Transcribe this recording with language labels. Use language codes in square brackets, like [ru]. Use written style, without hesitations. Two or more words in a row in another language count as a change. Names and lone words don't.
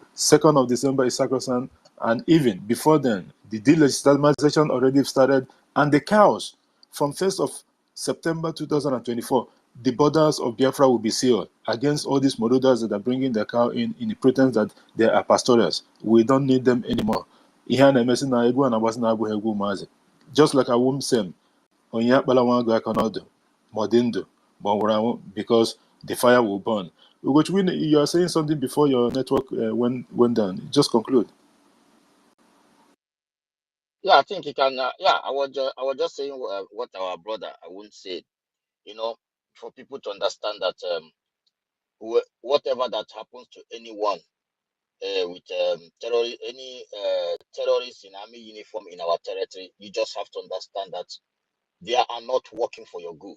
[en] 2nd of December is sacrosanct, and even before then, the delegitimization already started, and the cows from 1st of September 2024. The borders of Biafra will be sealed against all these marauders that are bringing their cow in the pretense that they are pastoralists. We don't need them anymore. [ig] Ihe a na-emesi na egwu a na-agbasi na-abụghị egwu ụmụazị. [en] Just like [ig] Awum Sem, onye akpala nwa agụ aka n'ọdụ ma ọ dị ndụ ma ọ nwụrụ anwụ, [en] because the fire will burn. Ugochukwu, you are saying something before your network went down. Just conclude. Yeah, I think you can. I was just saying what our brother I wouldn't say. For people to understand that whatever that happens to anyone, with any terrorists in army uniform in our territory, you just have to understand that they are not working for your good.